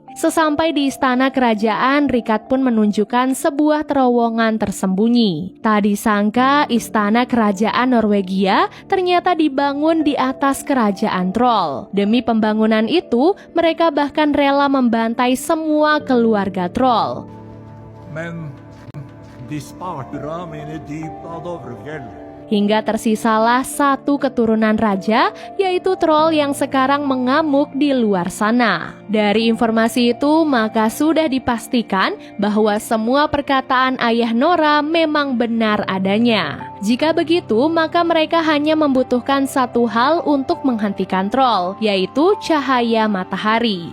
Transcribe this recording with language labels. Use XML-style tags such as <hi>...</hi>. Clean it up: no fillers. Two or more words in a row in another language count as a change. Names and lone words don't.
<id>Sesampai di istana kerajaan, Richard pun menunjukkan sebuah terowongan tersembunyi. Tak disangka istana kerajaan Norwegia ternyata dibangun di atas kerajaan troll. Demi pembangunan itu, mereka bahkan rela membantai semua keluarga troll.</id> <no>De sparte ramene dypt av Dovrefjell.</no> <id>Hingga tersisalah satu keturunan raja, yaitu troll yang sekarang mengamuk di luar sana. Dari informasi itu, maka sudah dipastikan bahwa semua perkataan ayah Nora memang benar adanya. Jika begitu, maka mereka hanya membutuhkan satu hal untuk menghentikan troll, yaitu cahaya matahari.</id>